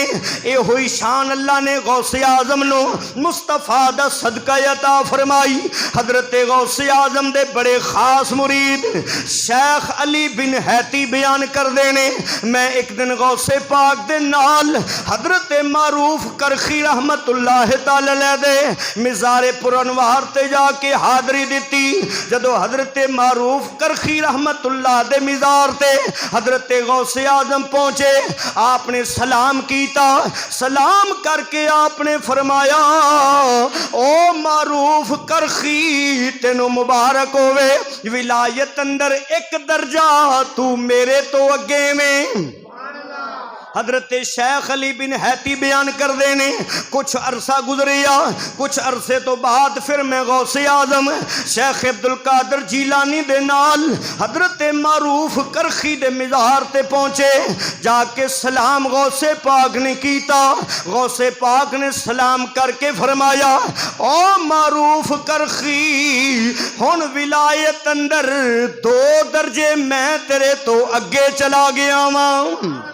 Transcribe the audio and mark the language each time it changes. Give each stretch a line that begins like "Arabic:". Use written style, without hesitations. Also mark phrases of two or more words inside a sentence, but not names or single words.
Punjabi: یہ ہوئی شان اللہ نے غوثِ اعظم نوں مصطفیٰ دا صدقہ عطا فرمائی. حضرت غوثِ اعظم دے بڑے خاص مرید شیخ علی بن ہیتی بیان کردے نے، میں اک دن غوثِ پاک دے نال حضرت معروف کرخی
Arabic: رحمة الله تعالى عليه
Punjabi: دے مزارِ پُرانوار تے جا کے حاضری دتی. جدوں حضرت معروف کرخی رحمۃ اللہ دے مزار تے حضرت غوثِ اعظم پہنچے، آپ نے سلام کیتا. سلام کر کے آپ نے فرمایا، او معروف کرخی تینوں مبارک ہووے، ولایت اندر اک درجہ توں میرے توں اگے میں. حضرت شیخ علی بن ہیتی بیان کرتے نے، کچھ عرصہ گزریا، کچھ عرصے توں بعد پھر میں غوثِ اعظم شیخ عبدالقادر جیلانی دے نال حضرت معروف کرخی دے مزار تے پہنچے. جا کے سلام غوثِ پاک نے کیتا. غوثِ پاک نے سلام کر کے فرمایا، او معروف کرخی ہن ولایت اندر 2 درجے میں تیرے توں اگے چلا گیا واں.